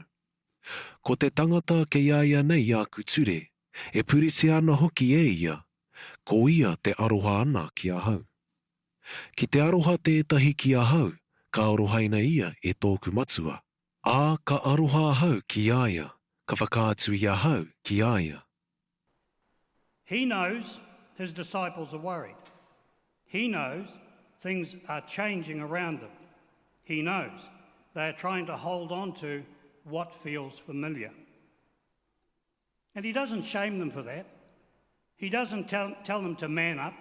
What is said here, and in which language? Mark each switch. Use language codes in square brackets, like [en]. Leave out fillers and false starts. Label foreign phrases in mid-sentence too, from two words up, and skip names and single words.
[mi] Ko te tangata kei aia nei aku ture, e purisi ana hoki e ia, ko ia te aroha ana ki ahau. Ki te aroha tētahi ki ahau, ka arohaina ia e tōku matua. A ka aroha ahau ki aia, ka whakaatu i ahau ki aia. [en] He knows his disciples are worried. He knows things are changing around them. He knows they are trying to hold on to what feels familiar. And he doesn't shame them for that. He doesn't tell them to man up.